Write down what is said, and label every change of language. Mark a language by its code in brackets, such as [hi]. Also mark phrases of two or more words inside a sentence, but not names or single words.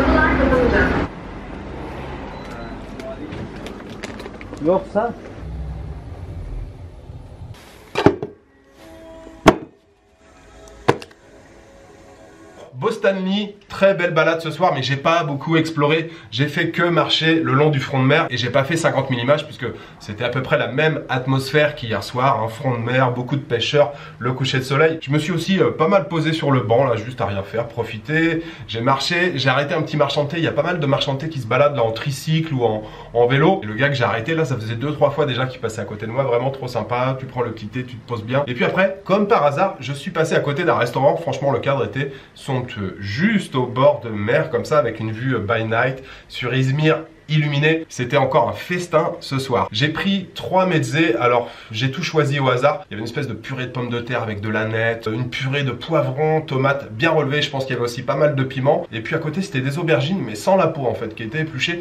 [fr] Yoksa Bostanli, très belle balade ce soir, mais j'ai pas beaucoup exploré. J'ai fait que marcher le long du front de mer et j'ai pas fait 50 000 images puisque c'était à peu près la même atmosphère qu'hier soir. Un front de mer, beaucoup de pêcheurs, le coucher de soleil. Je me suis aussi pas mal posé sur le banc là, juste à rien faire, profiter. J'ai marché, j'ai arrêté un petit marchand de thé. Il y a pas mal de marchands de thé qui se baladent là en tricycle ou en vélo. Et le gars que j'ai arrêté là, ça faisait 2-3 fois déjà qu'il passait à côté de moi, vraiment trop sympa. Tu prends le petit thé, tu te poses bien. Et puis après, comme par hasard, je suis passé à côté d'un restaurant. Franchement, le cadre était somptueux. Juste au bord de mer comme ça avec une vue [en] by night [fr] sur Izmir illuminé. C'était encore un festin ce soir. J'ai pris 3 mezzés, alors j'ai tout choisi au hasard. Il y avait une espèce de purée de pommes de terre avec de l'aneth, une purée de poivrons, tomates bien relevées. Je pense qu'il y avait aussi pas mal de piment. Et puis à côté c'était des aubergines mais sans la peau en fait qui étaient épluchées.